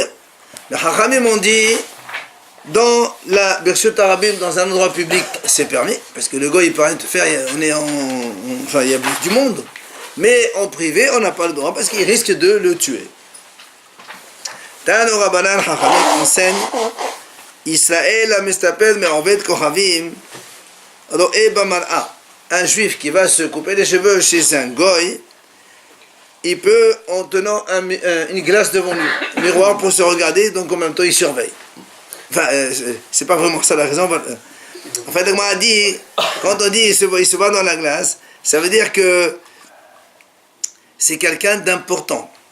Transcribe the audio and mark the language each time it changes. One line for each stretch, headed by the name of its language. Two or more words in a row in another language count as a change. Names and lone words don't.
French: Les Hachamim ont dit, dans la
Hebrew: ברשות הרבים,
French: dans un endroit public, c'est permis, parce que le goy il peut rien te faire, il y a du monde. Mais en privé, on n'a pas le droit, parce qu'il risque de le tuer.
Aramaic: תנו רבנן
Hebrew: Hachamim enseigne, ישראל המסתפר מעובד כוכבים רואה במראה.
French: Un juif qui va se couper les cheveux chez un goy, il peut, en tenant une glace devant lui, un miroir pour se regarder, donc en même temps il surveille. Enfin, c'est pas vraiment ça la raison. En fait, on a dit, quand on dit il se voit dans la glace, ça veut dire que c'est quelqu'un d'important.